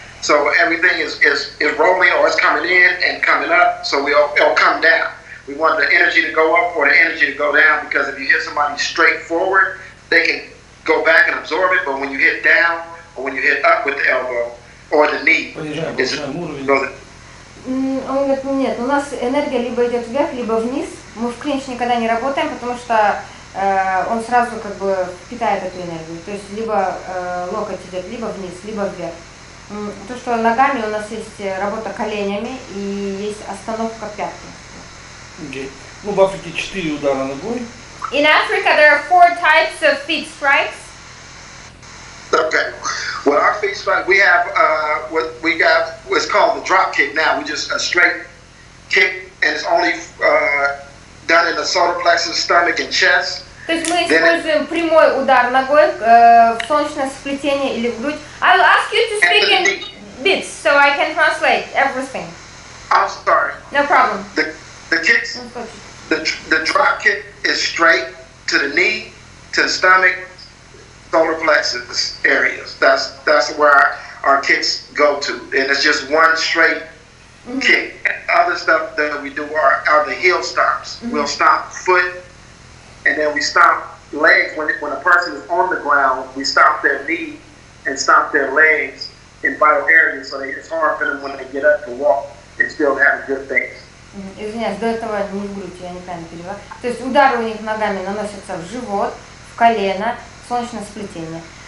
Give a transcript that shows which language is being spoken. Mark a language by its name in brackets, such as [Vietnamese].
[English] So everything is rolling or it's coming in and coming up. So it'll come down. We want the energy to go up or the energy to go down, because if you hit somebody straight forward, they can go back and absorb it. But when you hit down or when you hit up with the elbow or the knee, [Russian] Понижаем уровень. Он говорит, нет, у нас энергия либо идет вверх, либо вниз. Мы в клинч никогда не работаем, потому что он сразу как бы впитает эту энергию. То есть либо локоть идет либо вниз, либо вверх. То, что ногами у нас есть работа коленями и есть остановка пятки. Okay. Ну, в Африке 4 удара ногой. [English] In Africa there are 4 types of feet strikes. Okay. Well, our feet strike, we have what we got. What's called the drop kick. Now we just a straight kick, and it's only done in the solar plexus, stomach, and chest. [Russian] То есть мы используем прямой удар ногой в солнечное сплетение или в грудь. [English] I will ask you to speak in bits so I can translate everything. I'm sorry. No problem. The kicks, the drop kick is straight to the knee, to the stomach, solar plexus areas. That's where our kicks go to, and it's just one straight kick. Other stuff that we do are the heel stomps. We'll stomp foot, and then we stomp legs. When a person is on the ground, we stomp their knee and stomp their legs in vital areas, so it's hard for them when they get up to walk and still have good things. [Russian] Извиняюсь, до этого не в грудь, я неправильно перевела. То есть удары у них ногами наносятся в живот, в колено, в солнечное сплетение.